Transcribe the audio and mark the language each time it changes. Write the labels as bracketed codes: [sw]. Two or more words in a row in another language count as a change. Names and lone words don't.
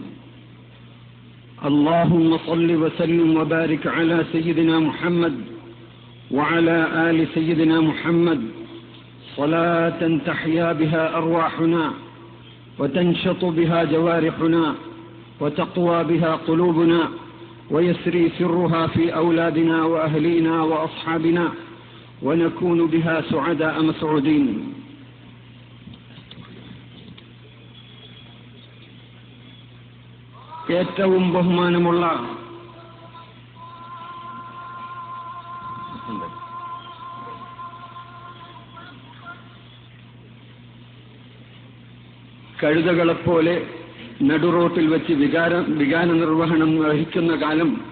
[ar] اللهم صل وسلم وبارك على سيدنا محمد وعلى آل سيدنا محمد صلاة تحيا بها أرواحنا وتنشط بها جوارحنا وتقوى بها قلوبنا ويسري سرها في أولادنا وأهلينا وأصحابنا ونكون بها سعداء مسعودين [ml] ഏറ്റവും ബഹുമാനമുള്ള കഴുതകളെപ്പോലെ നടുറോട്ടിൽ വെച്ച് വികാര നിർവഹണം വഹിക്കുന്ന കാലം